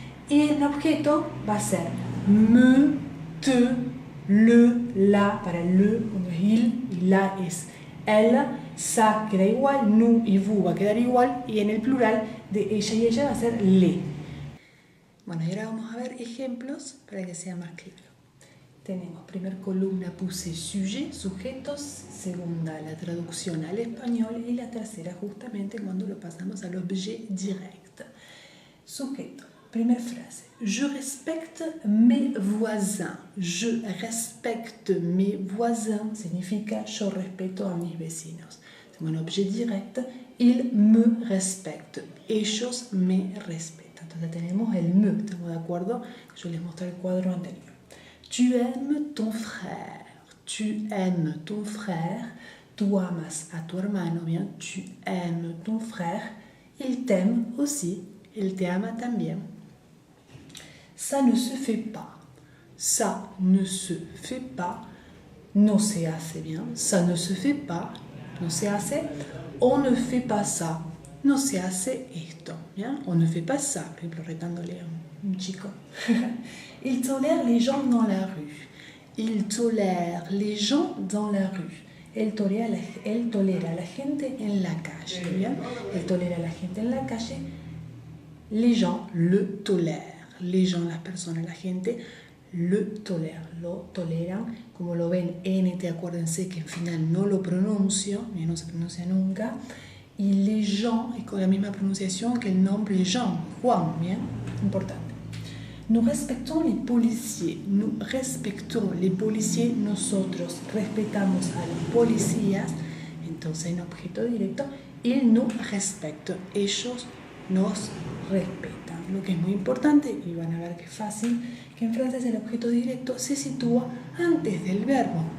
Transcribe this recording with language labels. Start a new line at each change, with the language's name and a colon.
Spanish: Y el objeto va a ser me, te, le, la, para le, cuando es il, y la es elle, ça queda igual, nous y vous va a quedar igual, y en el plural de ella y ella va a ser le. Bueno, y ahora vamos a ver ejemplos para que sea más claro. Tenemos primera columna puse sujet, sujetos, segunda la traducción al español y la tercera justamente cuando lo pasamos al objet direct. Sujeto, primera frase.
French: Je respecte mes voisins. Je respecte mes voisins
Spanish: significa yo respeto a mis vecinos.
French: Bueno, objet direct, ils me respectent.
Spanish: Ellos me respetan. Entonces tenemos el me, ¿estamos de acuerdo? Yo les mostré el cuadro anterior.
French: Tu aimes ton frère. Tu aimes ton frère.
Spanish: Tú amas a tu hermano, bien.
French: Tu aimes ton frère. Il t'aime aussi. Il te
Spanish: ama también.
French: Ça ne se fait pas. Ça ne se fait pas.
Spanish: No se hace, bien.
French: Ça ne se fait pas.
Spanish: No se hace.
French: On ne fait pas ça.
Spanish: No se hace esto, bien.
French: On ne fait pas ça.
Spanish: Por ejemplo, retándole a un chico.
French: Il tolère les gens dans la rue. Il tolère les gens dans la rue.
Spanish: Él tolera a la gente en la calle. ¿Bien? Él tolera a la gente en la calle.
French: Les gens le tolèrent. Les gens,
Spanish: las personas, la gente,
French: le tolèrent.
Spanish: Lo toleran. Como lo ven, NT, acuérdense que al final no lo pronuncio. No se pronuncia nunca. Y les gens es con la misma pronunciación que el nombre Jean. Juan, ¿bien? Importante.
French: Nous respectons les policiers. Nous respectons les policiers.
Spanish: Nosotros respetamos a los policías. Entonces, en objeto directo,
French: ils nous respectent.
Spanish: Ellos nos respetan. Lo que es muy importante, y van a ver que es fácil, que en francés el objeto directo se sitúa antes del verbo.